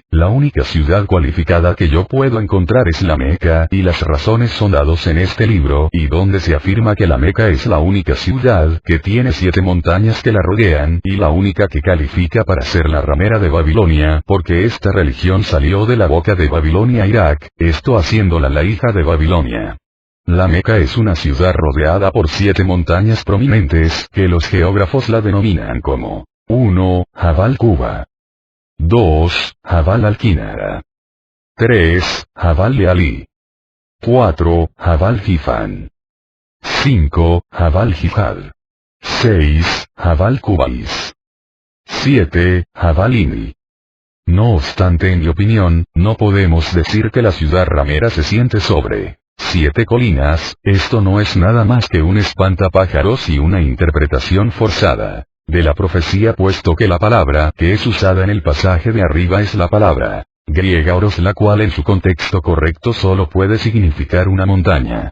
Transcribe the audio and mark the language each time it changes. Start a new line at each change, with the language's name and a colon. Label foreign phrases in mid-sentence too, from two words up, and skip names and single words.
Spanish: La única ciudad cualificada que yo puedo encontrar es la Meca, y las razones son dados en este libro, y donde se afirma que la Meca es la única ciudad que tiene 7 montañas que la rodean, y la única que califica para ser la ramera de Babilonia, porque esta religión salió de la boca de Babilonia Irak, esto haciéndola la hija de Babilonia. La Meca es una ciudad rodeada por 7 montañas prominentes, que los geógrafos la denominan como 1. Jabal Quba, 2. Jabal Al-Kinara, 3. Jabal Leali, 4. Jabal Hifan, 5. Jabal Jihad, 6. Jabal Qubais, 7. Jabal Ini. No obstante, en mi opinión, no podemos decir que la ciudad ramera se siente sobre 7 colinas. Esto no es nada más que un espantapájaros y una interpretación forzada de la profecía, puesto que la palabra que es usada en el pasaje de arriba es la palabra griega oros, la cual en su contexto correcto solo puede significar una montaña.